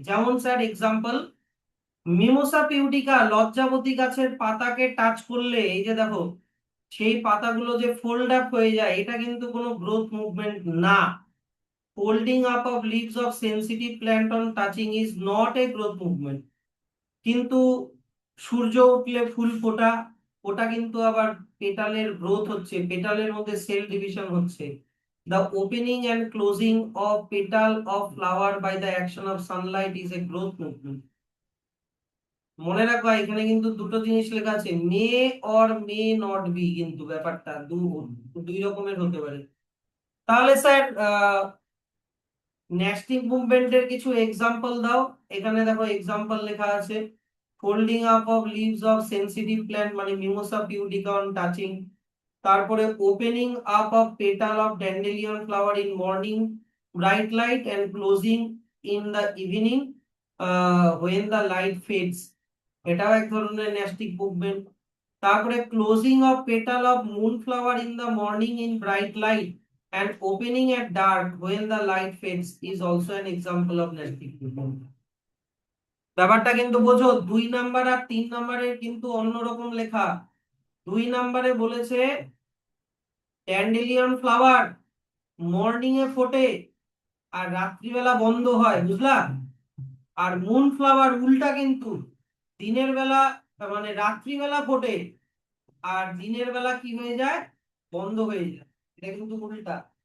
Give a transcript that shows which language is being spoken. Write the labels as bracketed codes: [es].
[bn] যেমন sir example, mimosa পিউডিকা লজ্জাবতী গাছের পাতাকে টাচ করলে এই যে দেখো সেই পাতাগুলো যে ফোল্ড আপ হয়ে যায়, এটা কিন্তু কোনো গ্রোথ মুভমেন্ট না। [en] Folding up of leaves of sensitive plant on touching is not a growth movement. [bn] কিন্তু সূর্য উঠলে ফুল ফোটা, ওটা কিন্তু আবার পেটালের গ্রোথ হচ্ছে, পেটালের মধ্যে সেল ডিভিশন হচ্ছে। [en] The opening and closing of petal of flower by the action of sunlight is a growth movement. [bn] মনে রাখবা এখানে কিন্তু দুটো জিনিস লেখা আছে, [en] may or may not be, [bn] কিন্তু ব্যাপারটা দুই রকমের হতে পারে। তাহলে স্যার নেস্টিং মুভমেন্টের কিছু এক্সাম্পল দাও। এখানে দেখো এক্সাম্পল লেখা আছে, [en] Folding up of leaves of sensitive plant মানে mimosa pudica on touching. তারপরে opening up of petal of dandelion flower in morning bright light and closing in the evening when the light fades, [bn] এটাও এক ধরনের নেস্টিক movement. [en] তারপরে closing of petal of moon flower in the morning in bright light and opening at dark when the light fades is also an example of nesting movement. [bn] ব্যাপারটা কিন্তু বোঝো, 2 number আর 3 নাম্বারের কিন্তু অন্যরকম লেখা। 2 নাম্বারে বলেছে ড্যান্ডেলিয়ন ফ্লাওয়ার মর্নিং এ ফোটে আর রাত্রিবেলা বন্ধ হয়, বুঝলা? আর মুন ফ্লাওয়ার উল্টা, কিন্তু দিনের বেলা মানে রাত্রিবেলা ফোটে আর দিনের বেলা কি হয়ে যায়, বন্ধ হয়ে যায়। এটা কিন্তু উল্টা।